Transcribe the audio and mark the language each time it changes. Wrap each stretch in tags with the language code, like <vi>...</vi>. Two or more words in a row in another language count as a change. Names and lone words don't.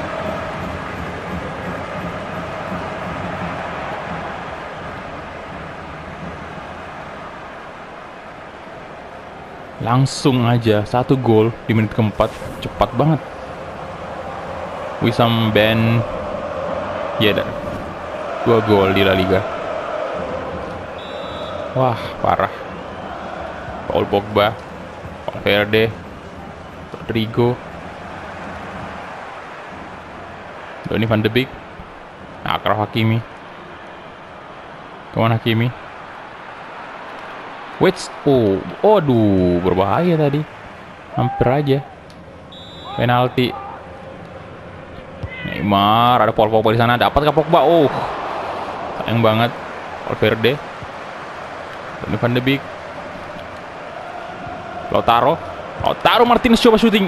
<id>Langsung aja 1 gol di menit keempat, cepat banget. Wissam Ben Yedder 2 gol di La Liga. Wah, parah. Paul Pogba, Valverde, Rodrigo, Donny van de Beek, Achraf Hakimi. Kemana Hakimi? Aduh, berbahaya tadi. Hampir aja. Penalti. Neymar, ada Paul Pogba di sana. Dapatkah Pogba? Sayang banget. Valverde, Donny van de Beek, Lautaro Martinez coba syuting.</id>